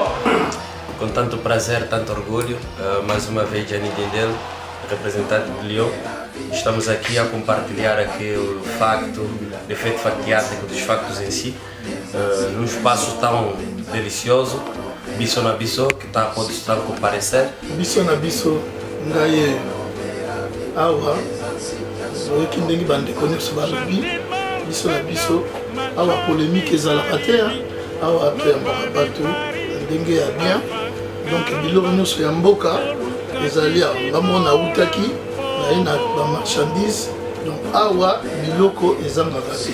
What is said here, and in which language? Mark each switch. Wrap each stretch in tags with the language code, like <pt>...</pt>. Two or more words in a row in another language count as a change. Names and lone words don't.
<pt>Com tanto prazer, tanto orgulho, mais uma vez Gianni Dendel, representante de Lyon. Estamos aqui a compartilhar aqui o facto, o efeito factiático dos factos em si, num espaço tão delicioso, Biso na Biso, que pode estar a comparecer.</pt> <ln>Biso na Biso, ngai awa, oyoki ndenge bandeko nyonso balobi, Biso na Biso, awa polémique ezalaka te, awa toyambaka bato ndenge ya bien, donc biloko nyonso ya mboka ezali awa, ngambo nautaki na marchandise donc awa biloko ezangaka te.</ln>